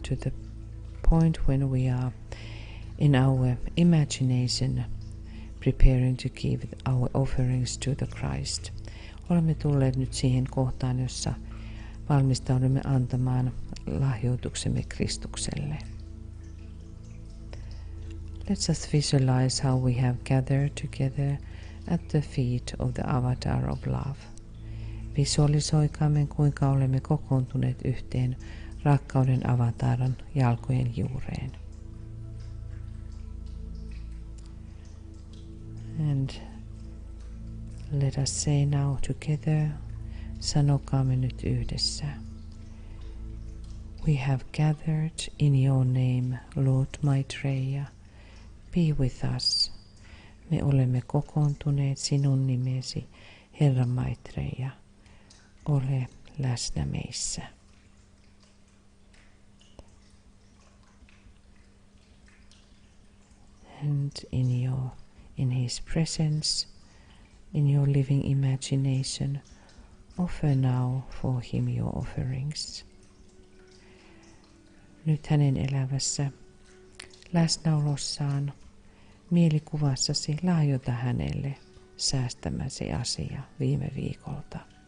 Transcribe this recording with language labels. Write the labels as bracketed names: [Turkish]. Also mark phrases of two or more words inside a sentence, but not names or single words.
[English] to the point when we are in our imagination preparing to give our offerings to the Christ. [Finnish] Olemme tulleet nyt siihen kohtaan, jossa valmistaudumme antamaan lahjoituksemme Kristukselle. [English] Let's us visualize how we have gathered together at the feet of the avatar of love. [Finnish] Visualisoikaamme, kuinka olemme kokoontuneet yhteen rakkauden avataran jalkojen juureen. [English] And let us say now together, [Finnish] sanokaamme nyt yhdessä. [English] We have gathered in your name, Lord Maitreya. Be with us. [Finnish] Me olemme kokoontuneet sinun nimesi, Herra Maitreya. Ole läsnä meissä. [English] And in his presence, in your living imagination, offer now for him your offerings. [Finnish] Nyt hänen elävässä läsnäolossaan, mielikuvassasi lahjoita hänelle säästämäsi asia viime viikolta.